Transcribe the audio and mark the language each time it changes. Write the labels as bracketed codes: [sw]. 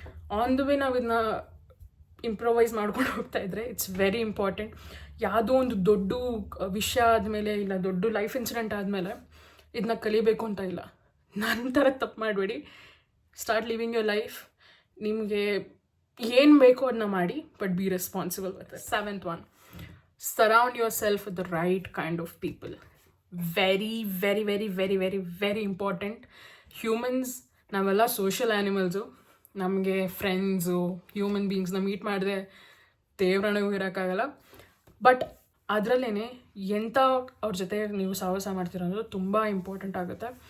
[kn] On the way ನಾವು ಇದನ್ನ improvise ಮಾಡ್ಕೊಂಡು ಹೋಗ್ತಾ ಇದ್ದರೆ [en] It's very important. [kn] ಯಾವುದೋ ಒಂದು ದೊಡ್ಡ ವಿಷಯ ಆದಮೇಲೆ, ಇಲ್ಲ ದೊಡ್ಡ ಲೈಫ್ ಇನ್ಸಿಡೆಂಟ್ ಆದಮೇಲೆ ಇದನ್ನ ಕಲಿಬೇಕು ಅಂತ ಇಲ್ಲ. ನನ್ನ ಥರ ತಪ್ಪು ಮಾಡಬೇಡಿ. [en] Start living your life. [kn] ನಿಮಗೆ ಏನು ಬೇಕೋ ಅದನ್ನ ಮಾಡಿ, [en] But be responsible with it. 7th one, surround yourself with the right kind of people. Very, very, very, very, very, very important. [kn] Humans ನಾವೆಲ್ಲ ಸೋಷಿಯಲ್ ಆ್ಯನಿಮಲ್ಸು. ನಮಗೆ ಫ್ರೆಂಡ್ಸು, ಹ್ಯೂಮನ್ ಬೀಯಿಂಗ್ಸ್ನ ಮೀಟ್ ಮಾಡಿದ್ರೆ ದೇವ್ರಣಗೂ ಇರೋಕ್ಕಾಗಲ್ಲ. But ಅದರಲ್ಲೇ ಎಂಥ ಅವ್ರ ಜೊತೆ ನೀವು ಸಹವಾಸ ಮಾಡ್ತೀರ ಅನ್ನೋದು ತುಂಬ ಇಂಪಾರ್ಟೆಂಟ್ ಆಗುತ್ತೆ.